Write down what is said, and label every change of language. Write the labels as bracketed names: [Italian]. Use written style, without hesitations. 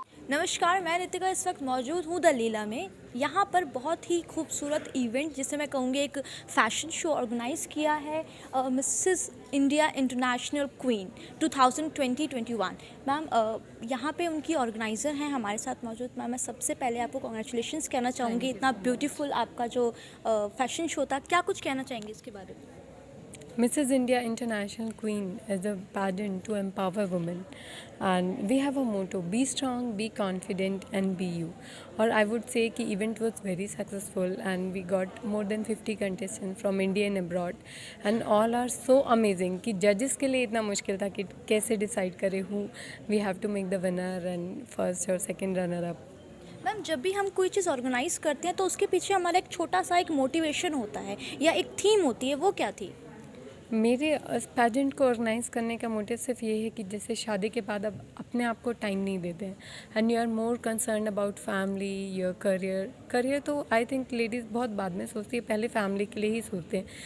[Hindi] नमस्कार, मैं रितिका इस वक्त मौजूद हूँ द लीला में। यहाँ पर बहुत ही खूबसूरत इवेंट, जिसे मैं कहूँगी एक फ़ैशन शो ऑर्गेनाइज़ किया है Mrs India international queen 2021। Ma'am यहाँ पे उनकी ऑर्गेनाइज़र हैं हमारे साथ मौजूद। मैम मैं सबसे पहले आपको कॉन्ग्रेचुलेशंस कहना चाहूँगी, इतना ब्यूटीफुल आपका जो फ़ैशन शो था। क्या कुछ कहना चाहेंगे इसके बारे में? [English] Mrs. India International Queen is a pageant to empower women, and we have a motto: be strong, be confident, and be you. और I would say कि event was very successful and we got more than 50 contestants from India and abroad, and all are so amazing कि judges [Hindi] के लिए इतना मुश्किल था कि कैसे [English] decide करें who we have to make the winner and first or second runner up. [Hindi] Ma'am जब भी हम कोई चीज़ ऑर्गेनाइज़ करते हैं तो उसके पीछे हमारा एक छोटा सा एक मोटिवेशन होता है या एक थीम होती है, वो क्या थी? मेरे पैजेंट को ऑर्गेनाइज़ करने का मोटिव सिर्फ ये है कि जैसे शादी के बाद अब अपने आप को टाइम नहीं देते हैं [English] and you are more concern about family, your career [Hindi] तो [English] I think [Hindi] लेडीज़ बहुत बाद में सोचती है, पहले फैमिली के लिए ही सोचते हैं।